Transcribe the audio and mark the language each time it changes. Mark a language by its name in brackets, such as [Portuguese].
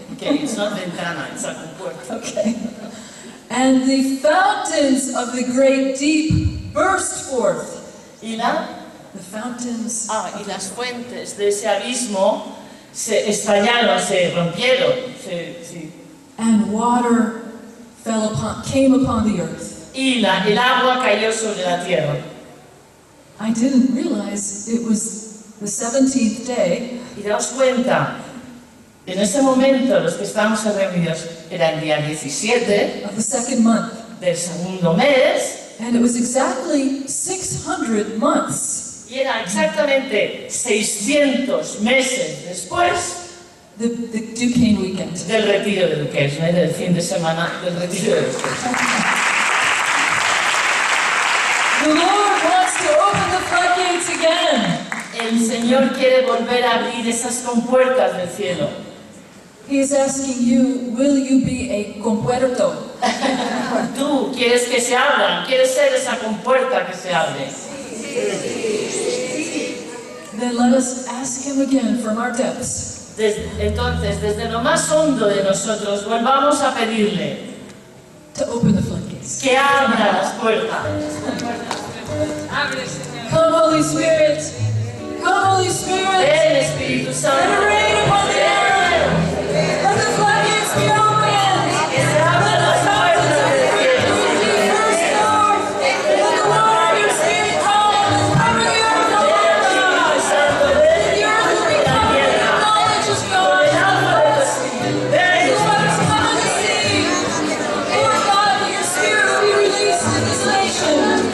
[English] Okay, it's not ventana, it's a compuerta. Okay. And the fountains of the great deep burst forth. [Spanish] Y [English] The fountains. [Spanish] y las fuentes de ese abismo se estallaron, se rompieron. [English] And water came upon the earth. [Spanish] Y el agua cayó sobre la tierra. [English] I didn't realize it was the 17th day. [Spanish] Y daos cuenta, en ese momento los que estábamos reunidos era el día 17 [English] Of the second month. [Spanish] del segundo mes. [English] And it was exactly 600 months. [Spanish] Y era exactamente 600 meses después [English] The Duquesne weekend. [Spanish] del retiro de Duquesne, del fin de semana del retiro de Duquesne. [English] The Lord wants to open the floodgates again. [Spanish] El Señor quiere volver a abrir esas compuertas del cielo. [English] He is asking you, will you be a compuerto? [Spanish] Tú quieres que se abran, quieres ser esa compuerta que se abre. [English] Then let us ask Him again from our depths. [Spanish] Entonces, desde lo más hondo de nosotros, volvamos a pedirle [English] To open the floodgates. [Spanish] que abra las puertas. [English] Come, Holy Spirit. Come, Holy Spirit. [Spanish] Ven, Espíritu Santo. [English] And rain upon the earth. Let the floodgates be opened. [Spanish] Que se abran las puertas del cielo. [English] First Lord, let the water of your Spirit come and cover the earth, O Lord God. The earth will be covered with the knowledge of God. Let us come on the sea. Lord God, that your Spirit will be released in this nation.